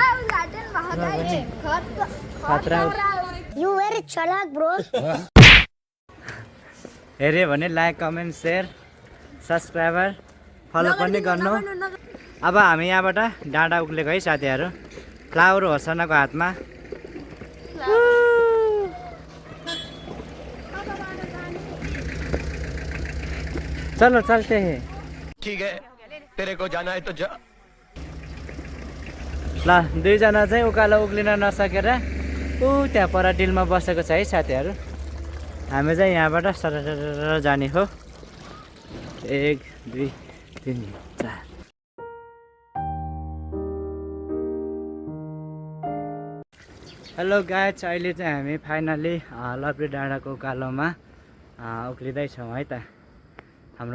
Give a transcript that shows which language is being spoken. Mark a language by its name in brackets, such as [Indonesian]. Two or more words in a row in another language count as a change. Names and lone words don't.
[Nepali] खतरा हेऱ्यो भने [English] like comment share subscriber follow [Nepali] पनि गर्नु अब हामी यहाँबाट डाँडा उक्लेको है साथीहरू फ्लावर होसनाको हातमा [Hindi] चलो चलते हैं ठीक है तेरे को जाना है तो जा [Nepali] ल दुईजना चाहिँ उकालो उक्लिन नसकेर त्यहाँ पर डिलमा बसेको छ है साथीहरू हामी चाहिँ यहाँबाट सरर जाने हो 1 2 3 4 [English] hello guys [Nepali] अहिले चाहिँ हामी फाइनली लभली डाँडाको उकालोमा उक्लिँदैछौँ है त हाम्रो